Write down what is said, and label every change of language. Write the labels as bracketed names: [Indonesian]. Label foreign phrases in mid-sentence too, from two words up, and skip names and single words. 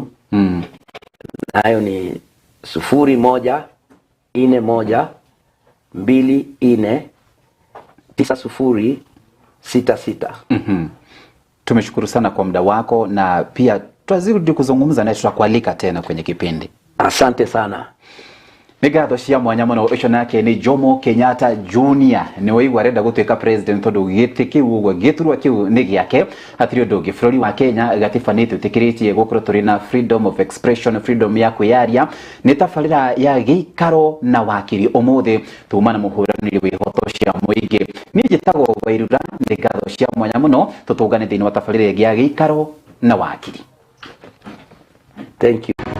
[Swahili] Nayo ni 0141249066. Tumeshukuru sana kwa muda wako, na pia tutazidi kuzungumza naye, tutakualika tena kwenye kipindi. Asante sana. [Kikuyu] Migatho cia mwanya muno ucio nake ni Jomo Kenyatta Junior, ni waigua renda gutuika president tondu giti kiu uguo giturwa kiu ni giake. Hatiri undu ungi bururi wa Kenya gatiba ni tutikiritie gukorwo turi na [English] freedom of expression, [Kikuyu] freedom ya kwiyaria. Ni tabarira ya giikaro na wakiri. Umuthi tumana muhuraniri wihoto cia muingi. Ni njitagwo Wairura. Migatho cia mwanya muno tutungane thiini wa tabarira ya giikaro na wakiri. [English] Thank you.